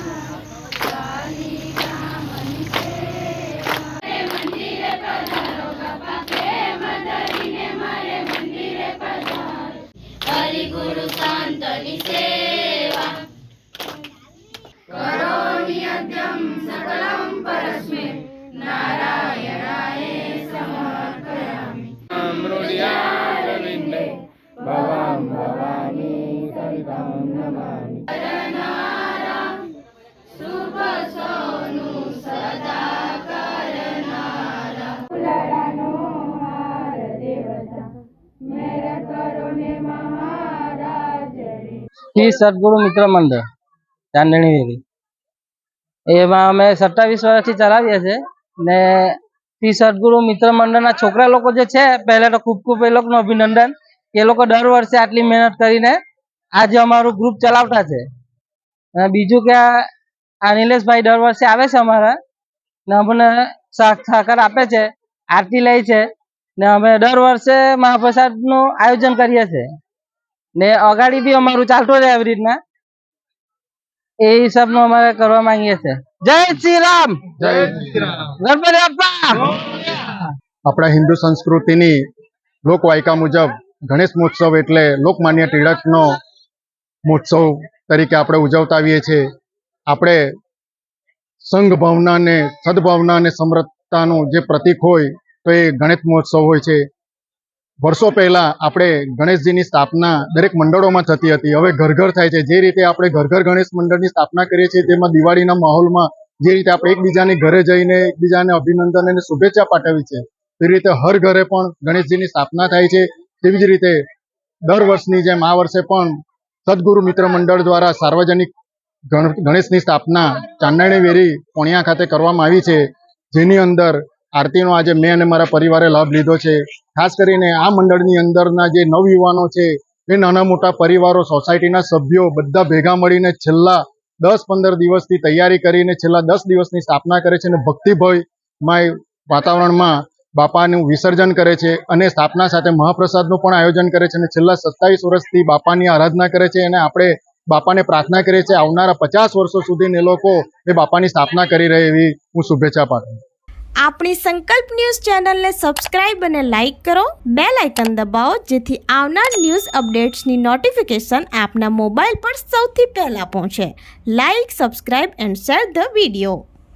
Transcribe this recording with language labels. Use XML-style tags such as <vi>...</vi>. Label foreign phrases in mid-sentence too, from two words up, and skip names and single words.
<sa>हरि गुरु शांतनि सेवा करोमि अद्यं सकलं परस्मै नारायणाय समर्पयामि। अमृतयारविन्दे भवां भवानी सवितां नमामि।</sa> <gu>કરનારા શુભ સોનુ સદા કરનારા ફુલડાનો હાર દેવતા મેરા કરો ને શ્રી સદગુરુ મિત્ર મંડળ ચાંદણી વેરી એમાં અમે 27 વર્ષથી ચલાવીએ છે ને શ્રી સદગુરુ મિત્ર મંડળના છોકરા લોકો જે છે પહેલા તો ખૂબ ખૂબ એ લોકોનો અભિનંદન કે લોકો દર વર્ષે આટલી મહેનત કરીને આજ અમારું ગ્રુપ ચલાવતા છે। અને બીજું કે આ નિલેશ ભાઈ દર વર્ષે આવે છે અમારા ને અમને સહકાર આપે છે, આરતી લઈ છે ને અમે દર વર્ષે મહાપ્રસાદનું આયોજન કરીએ છે ને અગાડી ભી અમારું ચાલતો રહે એવી રીતના એ હિસાબનો અમારે કરવા માંગીએ છે।</gu> <hi>जय श्री राम, जय श्री राम,</hi> <mr>गणपति बाप्पा।</mr> <gu>અપના હિંદુ સંસ્કૃતિની લોકવાયકા મુજબ ગણેશ મહોત્સવ એટલે લોકમાન્ય ટિળકનો મહોત્સવ તરીકે આપણે ઉજવતા આવીએ છીએ। આપણે સંઘ ભાવના ને સદ્ભાવના ને સમરસતાનું જે પ્રતીક હોય તો એ ગણેશ મહોત્સવ હોય છે। વર્ષો પહેલા આપણે ગણેશજીની સ્થાપના દરેક મંડળોમાં થતી હતી, હવે ઘર ઘર થાય છે। જે રીતે આપણે ઘર ઘર ગણેશ મંડળની સ્થાપના કરીએ છીએ તેમાં દિવાળીના માહોલમાં જે રીતે આપણે એકબીજાની ઘરે જઈને એકબીજાને અભિનંદન અને શુભેચ્છા પાઠવી છે તે રીતે હર ઘરે પણ ગણેશજીની સ્થાપના થાય છે। તેવી જ રીતે દર વર્ષની જેમ આ વર્ષે પણ સદ્ગુરુ મિત્ર મંડળ દ્વારા સાર્વજનિક ગણેશની સ્થાપના ચાંદણી વેરી પોણિયા ખાતે કરવામાં આવી છે, જેની અંદર આરતીનો આજ મૈં અને મારા પરિવારે લાભ લીધો છે। ખાસ કરીને આ મંડળની અંદરના જે નવયુવાનો છે એ નાના મોટા પરિવારો સોસાયટીના સભ્યો બધા ભેગા મળીને છેલ્લા 10-15 દિવસથી તૈયારી કરીને છેલ્લા 10 દિવસની સ્થાપના કરે છે અને ભક્તિભયમય વાતાવરણમાં બાપાનું વિસર્જન કરે છે અને સ્થાપના સાથે મહાપ્રસાદનું પણ આયોજન કરે છે અને છેલ્લા 27 વર્ષથી બાપાની આરાધના કરે છે અને આપણે બાપાને પ્રાર્થના કરીએ છે આવનારા 50 વર્ષો સુધી એ લોકો એ બાપાની સ્થાપના કરી રહે એવી હું શુભેચ્છા પાઠવું। આપણી સંકલ્પ ન્યૂઝ ચેનલને સબસ્ક્રાઇબ અને લાઇક કરો, બેલ આઇકન દબાવો જેથી આવનાર ન્યૂઝ અપડેટ્સની નોટિફિકેશન આપના મોબાઈલ પર સૌથી પહેલા પહોંચે।</gu> <en>Like, subscribe and share the video.</en>